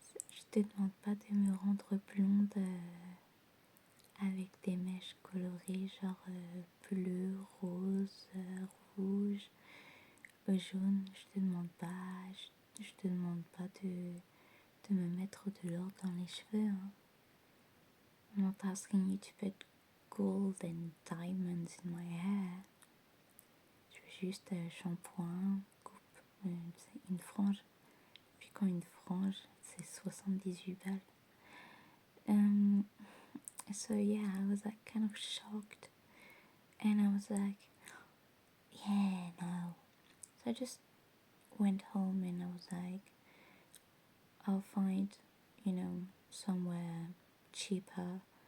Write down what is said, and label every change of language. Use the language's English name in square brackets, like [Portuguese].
[French] Je te demande pas de me rendre blonde avec des mèches colorées genre bleu, rose, rouge, jaune. Je te demande pas. Je te demande pas de me mettre de l'or dans les cheveux. Hein. [English] I'm not asking you to put gold and diamonds in my hair. [French] Je veux juste shampoing, coupe, une frange. Puis quand une frange, c'est 78 balles. [English] So yeah, I was like kind of shocked. And I was like, yeah, no. So I just went home and I was like, I'll find, somewhere cheaper.